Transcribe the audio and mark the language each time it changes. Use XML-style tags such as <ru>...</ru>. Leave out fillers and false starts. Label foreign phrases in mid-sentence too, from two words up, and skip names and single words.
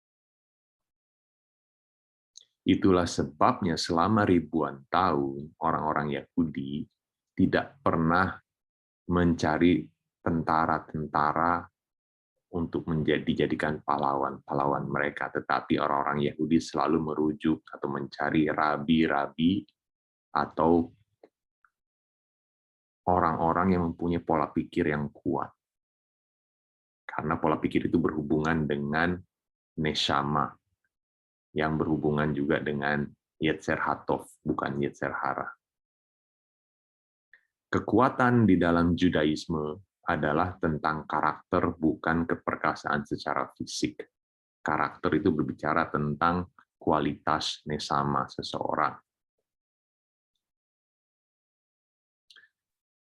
<id>Itulah sebabnya selama ribuan tahun orang-orang Yahudi tidak pernah mencari tentara-tentara untuk dijadikan pahlawan mereka, tetapi orang-orang Yahudi selalu merujuk atau mencari rabi-rabi atau orang-orang yang mempunyai pola pikir yang kuat. Karena pola pikir itu berhubungan dengan neshama, yang berhubungan juga dengan</id> <he>יצר הטוב,</he> <id>bukan</id> <he>יצר הרע.</he> <id>Kekuatan di dalam Judaisme adalah tentang karakter, bukan keperkasaan secara fisik. Karakter itu berbicara tentang kualitas neshama seseorang.</id>